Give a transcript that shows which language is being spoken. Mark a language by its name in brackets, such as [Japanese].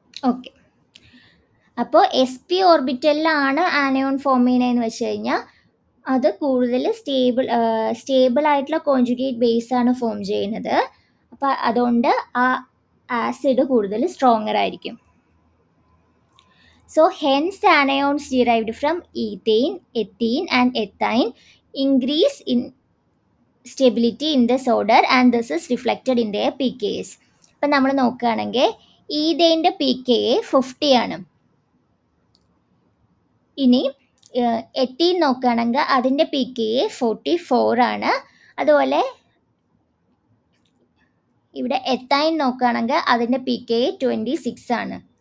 [Malayalam] Okay, അപ്പോൾ sp ഓർബിറ്റലിലാണ് anion form ചെയ്യണതെന്ന് വെച്ച് കഴിഞ്ഞാൽ അത് കൂടുതൽ സ്റ്റേബിൾ ആയിട്ടുള്ള കോഞ്ചുഗേറ്റ് ബേസ് ആണ് ഫോം ചെയ്യുന്നത്. അപ്പോൾ അതുകൊണ്ട് ആ ആസിഡ് കൂടുതൽ സ്ട്രോങ്ങർ ആയിരിക്കും. [English] So hence anions derived from ethane, ethene and ethine increase in stability in this order and this is reflected in their pKs. [Malayalam] അപ്പം നമ്മൾ നോക്കുകയാണെങ്കിൽ ഈഥെയിൻ്റെ pKa 50 ആണ്. ഇനി എത്തീൻ നോക്കുകയാണെങ്കിൽ അതിൻ്റെ pKa 44 ആണ്. അതുപോലെ ഇവിടെ എത്തൈൻ നോക്കുകയാണെങ്കിൽ അതിൻ്റെ pKa 26 ആണ്.